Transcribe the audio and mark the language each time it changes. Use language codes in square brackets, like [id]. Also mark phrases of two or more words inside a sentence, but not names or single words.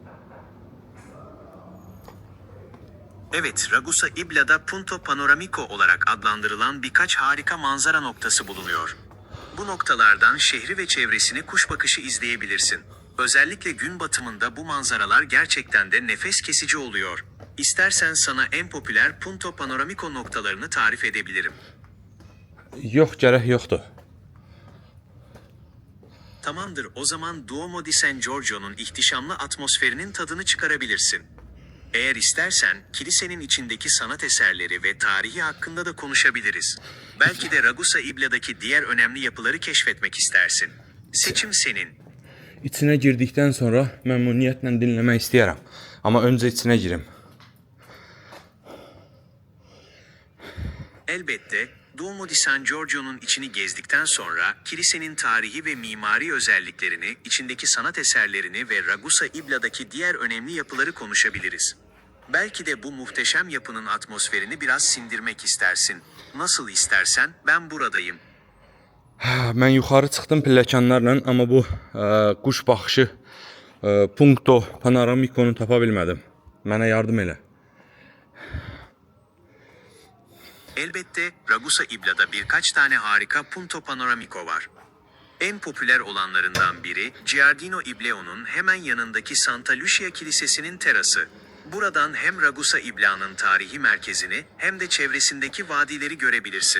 [tr] Evet, Ragusa İbla'da Punto Panoramico olarak adlandırılan birkaç harika manzara noktası bulunuyor. Bu noktalardan şehri ve çevresini kuş bakışı izleyebilirsin. Özellikle gün batımında bu manzaralar gerçekten de nefes kesici oluyor. İstersen sana en popüler Punto Panoramico noktalarını tarif edebilirim. [az] Yox, gərək yoxdur. [tr] Tamamdır, o zaman Duomo di San Giorgio'nun ihtişamlı atmosferinin tadını çıkarabilirsin. Eğer istersen kilisenin içindeki sanat eserleri ve tarihi hakkında da konuşabiliriz. Belki de Ragusa İbla'daki diğer önemli yapıları keşfetmek istersin. Seçim senin. [az] İçinə girdikdən sonra məmnuniyyətlə dinləmək istəyərəm. Amma öncə içinə girim. [tr] Elbette, Duomo di San Giorgio'nun içini gezdikten sonra kilisenin tarihi ve mimari özelliklerini, içindeki sanat eserlerini ve Ragusa İbla'daki diğer önemli yapıları konuşabiliriz. Belki de bu muhteşem yapının atmosferini biraz sindirmek istersin. Nasıl istersen, ben buradayım. [az] Mən yuxarı çıxdım pilləkənlərlə, amma bu quş baxışı Punto Panoramico'nu tapa bilmədim. Mənə yardım elə. [tr] Elbette, Ragusa İbla'da birkaç tane harika Punto Panoramico var. En popüler olanlarından biri, Giardino Ibleo'nun hemen yanındaki Santa Lucia Kilisesi'nin terası. Buradan hem Ragusa İbla'nın tarihi merkezini hem de çevresindeki vadileri görebilirsin.